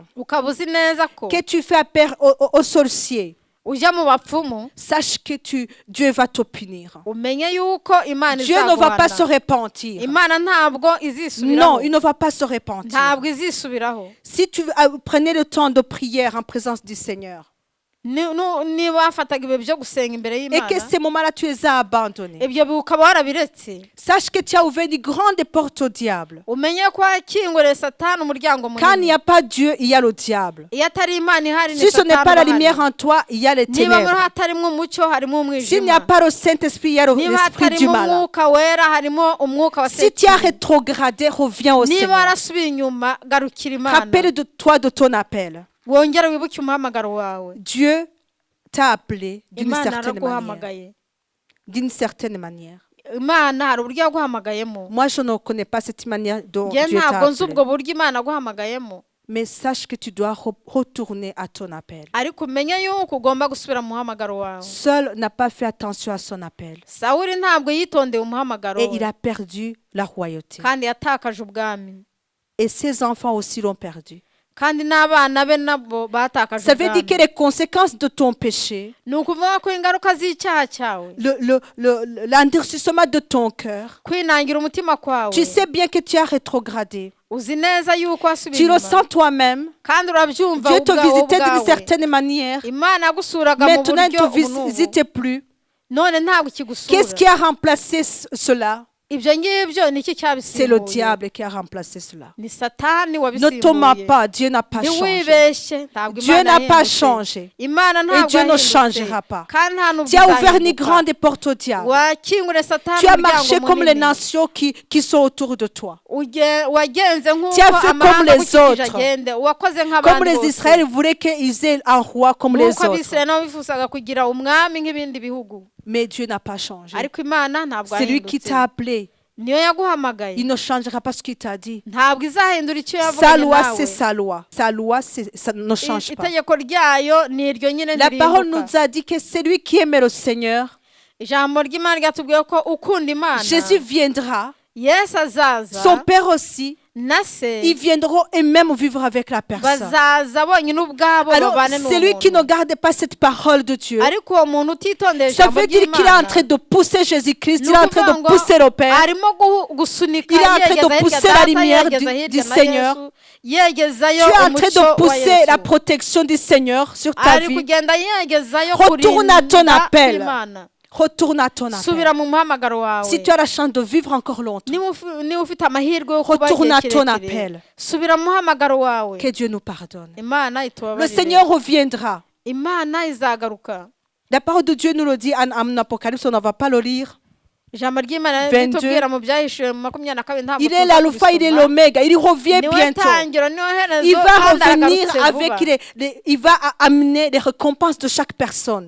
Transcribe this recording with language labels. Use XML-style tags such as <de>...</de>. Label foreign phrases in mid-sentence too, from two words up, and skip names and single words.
<rw>ukaba uzi neza ko</rw> <fr>que tu fais appel aux sorciers,</fr> <rw>ujya mu bapfumu,</rw> <fr>sache que Dieu va te punir.</fr> <rw>umenye yuko Imana</rw> <fr>Dieu ne va pas se</fr> <rw>izaguhana.</rw> <fr>repentir.</fr> <rw>Imana ntabwo</rw> <fr>Non,</fr> <rw>izisubiraho,</rw> <fr>il ne va pas se repentir.</fr> <rw>ntabwo izisubiraho.</rw> <fr>Si tu prenais le temps de prière en présence du Seigneur</fr> <rw>Niba wafataga ibihe byo gusenga imbere</rw> <fr>et</fr> <rw>y'Imana,</rw> <fr>que ces moments-là tu les as abandonnés,</fr> <rw>ibyo ukaba warabiretse,</rw> <fr>sache que tu as ouvert de grandes portes au diable.</fr> <rw>umenye ko wakinguriye Satani umuryango</rw> <fr>Quand il n'y</fr> <rw>munini.</rw> <fr>a pas Dieu, il y a le diable.</fr> <rw>Iyo atari Imana ihari, ni</rw> <fr>Si ce n'est</fr> <rw>Satani</rw> <fr>pas la</fr> <rw>ubahari.</rw> <fr>lumière en toi, il y a les</fr> <rw>Niba muri</rw> <fr>ténèbres.</fr> <rw>hatarimo umucyo, harimo</rw> <fr>S'il n'y a</fr> <rw>umwijima.</rw> <fr>pas le Saint-Esprit, il y a</fr> <rw>Niba</rw> <fr>l'esprit du</fr> <rw>hatarimo</rw> <fr>mal.</fr> <rw>umwuka wera, harimo umwuka wa</rw> <fr>Si tu as</fr> <rw>Satani.</rw> <fr>rétrogradé, reviens au</fr> <rw>Niba</rw> <fr>Seigneur.</fr> <rw>warasubiye inyuma, garukira Imana,</rw> <fr>Rappelle-toi de ton appel.</fr> <rw>wongere wibuke umuhamagaro wawe.</rw> <fr>Dieu t'a appelé d'une</fr> <rw>Imana</rw> <fr>certaine manière.</fr> <rw>araguhamagaye.</rw> <fr>D'une certaine manière.</fr> <rw>Imana hari uburyo yaguhamagayemo.</rw> <fr>Moi, je ne connais pas cette manière dont</fr> <rw>Njye</rw> <fr>Dieu t'a</fr> <rw>ntabwo nzi</rw> <fr>appelé.</fr> <rw>ubwo buryo Imana yaguhamagayemo,</rw> <fr>Mais sache que tu dois retourner à ton appel.</fr> <rw>ariko umenye yuko ugomba gusubira mu muhamagaro wawe.</rw> <fr>Saul n'a pas fait attention à son appel.</fr> <rw>Sawuli ntabwo yitondeye umuhamagaro</rw> <fr>Et il</fr> <rw>we,</rw> <fr>a perdu la royauté.</fr> <rw>kandi yatakaje ubwami,</rw> <fr>Et ses enfants aussi l'ont perdu.</fr> <rw>kandi n'abana be nabo batakaje</rw> <fr>Ça veut dire que</fr> <rw>ubwami.</rw> <fr>les conséquences de ton péché,</fr> <rw>Ni ukuvuga ko ingaruka z'icyaha cyawe,</rw> <fr>l'endurcissement de ton cœur,</fr> <rw>kwinangira umutima kwawe,</rw> <fr>tu sais bien que tu as rétrogradé.</fr> <rw>uzi neza yuko wasubiye</rw> <fr>Tu le</fr> <rw>inyuma,</rw> <fr>sens toi-même.</fr> <rw>kandi urabyumva</rw> <fr>Dieu te</fr> <rw>ubwawe</rw> <fr>visitait d'une</fr> <rw>ubwawe.</rw> <fr>certaine manière.</fr> <rw>Imana yagusuraga mu</rw> <fr>Maintenant, il</fr> <rw>buryo</rw> <fr>ne te</fr> <rw>ubu n'ubu,</rw> <fr>visite plus.</fr> <rw>none ntabwo ikigusura.</rw> <fr>Qu'est-ce qui a remplacé cela?</fr> <rw>Ibyo ngibyo ni iki</rw> <fr>C'est le</fr> <rw>cyabisimbuye?</rw> <fr>diable qui a remplacé cela.</fr> <rw>Ni Satani</rw> <fr>Ne te mens</fr> <rw>wabisimbuye.</rw> <fr>pas, Dieu n'a pas changé.</fr> <rw>Ntiwibeshye, ntabwo</rw> <fr>Dieu</fr> <rw>Imana</rw> <fr>n'a pas</fr> <rw>yahindutse.</rw> <fr>changé.</fr> <rw>Imana</rw> <fr>Et</fr> <rw>ntabwo</rw> <fr>Dieu ne</fr> <rw>yahindutse,</rw> <fr>changera pas.</fr> <rw>kandi nta n'ubwo</rw> <fr>Tu as ouvert une</fr> <rw>izahinduka.</rw> <fr>grande porte au diable.</fr> <rw>Wakingure Satani</rw> <fr>Tu as</fr> <rw>umuryango</rw> <fr>marché comme les</fr> <rw>munini.</rw> <fr>nations qui sont autour de toi.</fr> <rw>Wagenze nk'uko</rw> <fr>Tu as fait comme</fr> <rw>amahanga</rw> <fr>les</fr> <rw>agukikije</rw> <fr>autres.</fr> <rw>agende, wakoze</rw> <fr>Comme</fr> <rw>nk'abandi</rw> <fr>les</fr> <rw>bose.</rw> <fr>Israéliens voulaient qu'ils aient un roi comme les</fr> <rw>nk'uko</rw> <fr>autres.</fr> <rw>abisirayeli nabo bifuzaga kugira umwami nk'ibindi bihugu,</rw> <fr>Mais Dieu n'a pas changé.</fr> <rw>ariko Imana ntabwo</rw> <fr>C'est lui qui</fr> <rw>yahindutse.</rw> <fr>t'a appelé.</fr> <rw>niyo yaguhamagaye,</rw> <fr>Il ne changera pas ce qu'il t'a dit.</fr> <rw>ntabwo izahindura icyo</rw> <fr>Sa</fr> <rw>yavuganye</rw> <fr>loi,</fr> <rw>nawe.</rw> <fr>c'est sa loi. Sa loi, ça ne change pas.</fr> <rw>Itegeko ryayo ni iryo nyine</rw> <fr>La parole</fr> <rw>ntirihinduka.</rw> <fr>nous a dit que celui qui aime le Seigneur,</fr> <rw>Ijambo ry'Imana ryatubwiye ko ukunda Imana,</rw> <fr>Jésus viendra,</fr> <rw>Yesu azaza,</rw> <fr>son Père aussi,</fr> <rw>na se</rw> <fr>ils viendront et même vivre avec la personne.</fr> <rw>bazaza bonyine ubwabo</rw> <fr>Alors,</fr> <rw>babane</rw> <fr>celui qui ne</fr> <rw>n'umuntu.</rw> <fr>garde pas cette parole de Dieu,</fr> <rw>Ariko uwo muntu utitondeye</rw> <fr>ça</fr> <rw>ijambo</rw> <fr>veut dire qu'il est en</fr> <rw>ry'Imana,</rw> <fr>train de pousser Jésus-Christ, il</fr> <rw>ni</rw> <fr>est en train</fr> <rw>ukuvuga</rw> <fr>de</fr> <rw>ngo</rw> <fr>pousser le Père.</fr> <rw>arimo gusunika</rw> <fr>Il est en train de</fr> <rw>yegeza hirya</rw> <fr>pousser la</fr> <rw>data,</rw> <fr>lumière</fr> <rw>yegeza</rw> <fr>du</fr> <rw>hirya na</rw> <fr>Seigneur.</fr> <rw>Yesu, yegezayo</rw> <fr>Tu es en train</fr> <rw>umucyo</rw> <fr>de</fr> <rw>wa</rw> <fr>pousser la</fr> <rw>Yesu.</rw> <fr>protection du Seigneur sur ta</fr> <rw>Ari</rw> <fr>vie.</fr> <rw>kugenda yegezayo</rw> <fr>Retourne à ton</fr> <rw>kurinda</rw> <fr>appel.</fr> <rw>kw'Imana.</rw> <fr>Retourne à ton</fr> <rw>Subira</rw> <fr>appel.</fr> <rw>mu muhamagaro wawe.</rw> <fr>Si tu as la chance de vivre encore longtemps,</fr> <rw>Niba ufite amahirwe yo kuba</rw> <fr>retourne à</fr> <rw>igihe</rw> <fr>ton</fr> <rw>kirekire,</rw> <fr>appel.</fr> <rw>subira mu muhamagaro wawe.</rw> <fr>Que Dieu nous pardonne.</fr> <rw>Imana</rw> <fr>Le</fr> <rw>itubabarire.</rw> <fr>Seigneur reviendra.</fr> <rw>Imana izagaruka.</rw> <fr>La parole de Dieu nous le dit en Apocalypse, on ne va pas le lire. 22. Il est l'alpha, il est l'oméga, il revient bientôt. Il va revenir avec il va amener les récompenses de chaque personne.</fr>